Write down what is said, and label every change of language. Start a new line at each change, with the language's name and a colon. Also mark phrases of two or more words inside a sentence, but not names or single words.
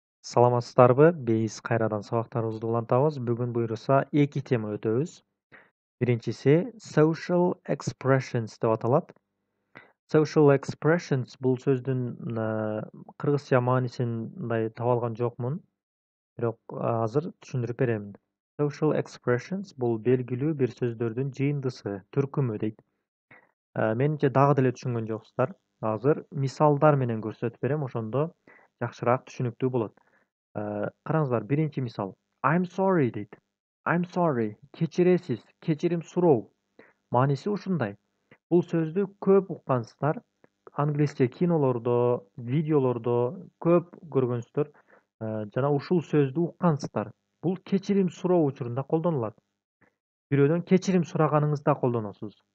Kyrgyz: Саламатсыздарбы? Биз кайрадан сабактарыбызды улантабыз. Бүгүн буюрса 2 тема өтөбүз. Биринчиси
English: social expressions
Kyrgyz: деп аталат.
English: Social expressions
Kyrgyz: бул сөздүн кыргызча маанисин мындай таба алган жокмун, бирок азыр түшүндүрүп беремин.
English: Social expressions
Kyrgyz: бул белгилүү бир сөздөрдүн жыйындысы, түркүмү дейт. Менимче дагы деле түшүнгөн жоксуздар. Азыр мисалдар менен көрсөтүп берем, ошондо жакшыраак түшүнүктүү болот. Караңыздар, биринчи мисал.
English: I'm sorry дейт. I'm sorry.
Kyrgyz: Кечиресиз, кечирим суроо. Мааниси ушундай. Бул сөздү көп уккансыздар. Англисче кинолордо, видеолордо көп көргөнсүздөр. Жана ушул сөздү уккансыздар. Бул кечирим суроо учурунда колдонулат. Бирөөдөн кечирим сураганыңызда колдоносуз.